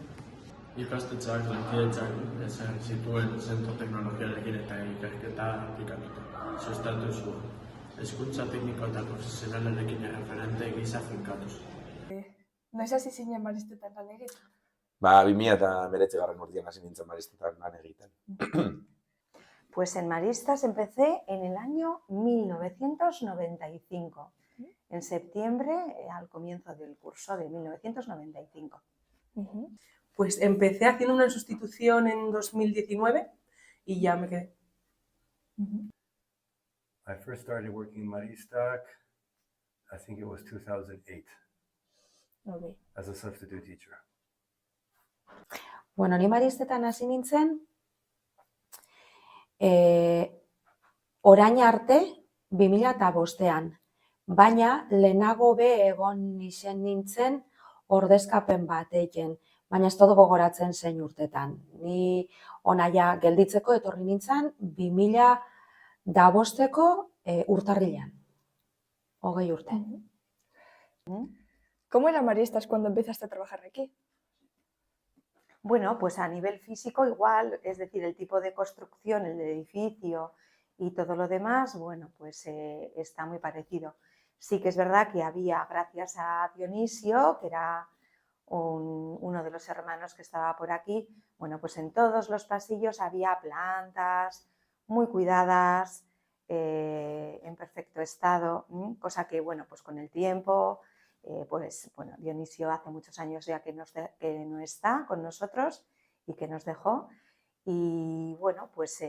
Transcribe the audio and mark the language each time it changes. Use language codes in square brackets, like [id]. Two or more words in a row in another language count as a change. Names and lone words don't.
[eu] Ikastetxeak lankidetzak ezarri zituen zentro teknologiarekin eta ikerketa aplikatuta. Sustatu zuen. Hezkuntza tekniko eta profesionalarekin erreferente gisa finkatuz. Noiz hasi zinen Maristetan lan egiten? 2019 urtean hasi nintzen Maristetan lan egiten. [es] Pues en Maristas empecé en el año 1995, en septiembre, al comienzo del curso de 1995. Pues empecé haciendo una sustitución en 2019 y ya me quedé. [en] I first started working in Maristak, I think it was 2008, as a substitute teacher. [eu] Bueno, ni Maristetan hasi nintzen, orain arte 2005an, baina lehenago egon izen nintzen ordezkapen bat egin, baina ez todo gogoratzen zein urtetan. Ni onaia gelditzeko etorri nintzen 2005ko urtarrilean, 20 urte. [es] ¿Cómo era Maristas cuando empezaste a trabajar aquí? Bueno, pues a nivel físico igual, es decir, el tipo de construcción, el edificio y todo lo demás, bueno, pues está muy parecido. Sí que es verdad que había, gracias a Dionisio, que era uno de los hermanos que estaba por aquí, bueno, pues en todos los pasillos había plantas muy cuidadas, en perfecto estado, cosa que, bueno, pues con el tiempo, pues bueno, Dionisio hace muchos años ya que no está con nosotros y que nos dejó, y bueno, pues